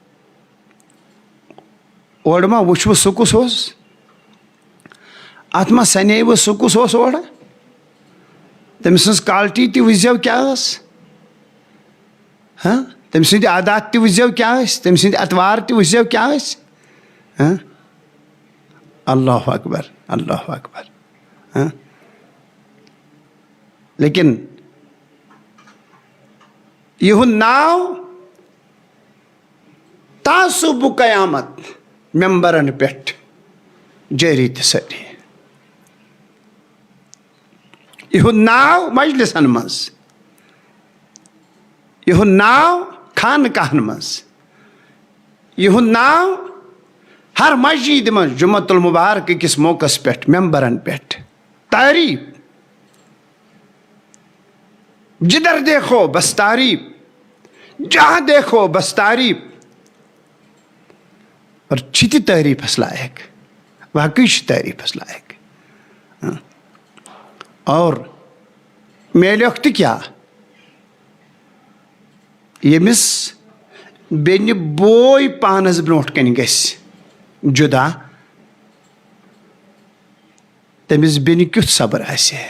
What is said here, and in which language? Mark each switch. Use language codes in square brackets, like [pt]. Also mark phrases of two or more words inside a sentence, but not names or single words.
[ks] اورٕ ما وٕچھوٕ سُہ کُس اوس؟ اتھ ما سنیوٕ سُہ کُس اوس اورٕ؟ تٔمۍ سٕنٛز کالٹی تہِ وٕچھزیو کیٛاہ ٲس؟ تٔمۍ سٕنٛدۍ عادات تہِ وٕچھزیو کیٛاہ ٲسۍ؟ تٔمۍ سٕنٛدۍ اتوار تہِ وٕچھزیو کیٛاہ ٲسۍ؟ [ar] اللہ اکبر اللہ اکبر. [ks] لیکن یِہُنٛد ناو تعصُب قیامت ممبرن پٮ۪ٹھ جٲری تہٕ سٲری. یِہُنٛد ناو مجلسن منٛز، یِہُنٛد ناو خانقاہن منٛز، یِہُنٛد ناو ہر مسجد منٛز جُمعۃ المبارک کِس موقعس پٮ۪ٹھ ممبرن پٮ۪ٹھ تعریف. [ur] جدھر دیکھو بس تعریف، جہاں دیکھو بس تعریف. [ks] اور چھِ تہِ تعریفس لائق، واقعی چھِ تعریفس لائق. اور میلیوکھ تہِ کیٛاہ؟ ییٚمِس بیٚنہِ بوے پانس برونٛٹھ کنہِ گژھِ جُدا، تٔمِس بیٚنہِ کیُتھ صبر آسہِ ہے؟